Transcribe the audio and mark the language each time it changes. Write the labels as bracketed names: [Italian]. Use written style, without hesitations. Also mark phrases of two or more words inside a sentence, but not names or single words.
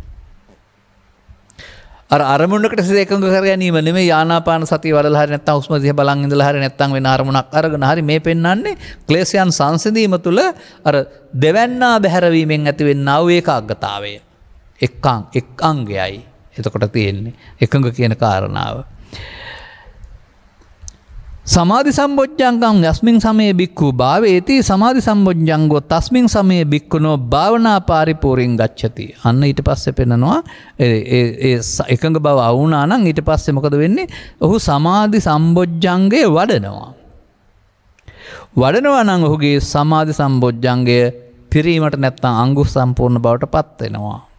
[Sinhala] අරමුණකට සිත එකඟ කර ගැනීම නෙමෙයි ආනාපාන සතිය වඩලා හරි නැත්නම් හුස්ම දිහා බලන් ඉඳලා හරි නැත්නම් වෙන අරමුණක් අරගෙන හරි මේ පෙන්වන්නේ ක්ලේශයන් සංසිඳීම තුළ අර දෙවන්නා බැහැරවීමෙන් ඇතිවෙනා වූ ඒකාග්‍රතාවය එක් අංගයයි එතකොට තියෙන්නේ එකඟ කියන කාරණාව. [Pali] සමාධි සම්බොජ්ජංගං යස්මින් සමයේ බික්ඛු භාවේති සමාධි සම්බොජ්ජංගෝ තස්මින් සමයේ බික්ඛුනෝ භාවනා පරිපූර්ණං ගච්ඡති. [Sinhala] අන්න ඊට පස්සේ පෙන්නනවා ඒ එකඟ බව වුණා නම් ඊට පස්සේ මොකද වෙන්නේ? ඔහු සමාධි සම්බොජ්ජංගය වඩනවා නම් ඔහුගේ සමාධි සම්බොජ්ජංගය පිරීමට නැත්නම් අංගු සම්පූර්ණ බවට පත් වෙනවා.